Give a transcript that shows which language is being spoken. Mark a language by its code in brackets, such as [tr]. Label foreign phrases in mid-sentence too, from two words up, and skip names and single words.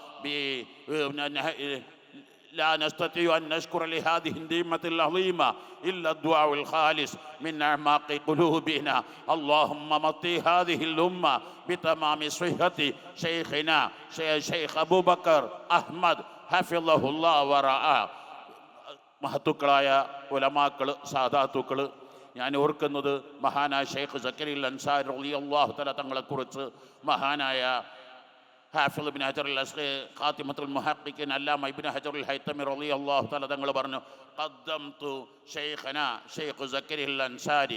[ar] لا نستطيع أن نشكر لهذه النعمة العظيمة إلا الدعاء الخالص من أعماق قلوبنا. اللهم مطي هذه الأمة بتمام صحة شيخنا شيخ أبو بكر أحمد حفظه الله ورعاه. [ml] മഹത്തുക്കളായ ഉലമാക്കൾ, സാദാത്തുക്കൾ, ഞാൻ ഓർക്കുന്നത് മഹാനായ ഷെയ്ഖ് സക്കരിയ അൻസാരി [ar] رضي الله تعالى [ml] തങ്ങളെക്കുറിച്ച് മഹാനായ ഹാഫിള് ഇബ്നു ഹജർ [ar] خاتمة المحققين [ml] അല്ലാമ ഇബ്നു ഹജർ ഹൈതമി [ar] رضي الله تعالى [ml] തങ്ങൾ പറഞ്ഞു: [ar] قدمت شيخنا شيخ زكريا أنصاري.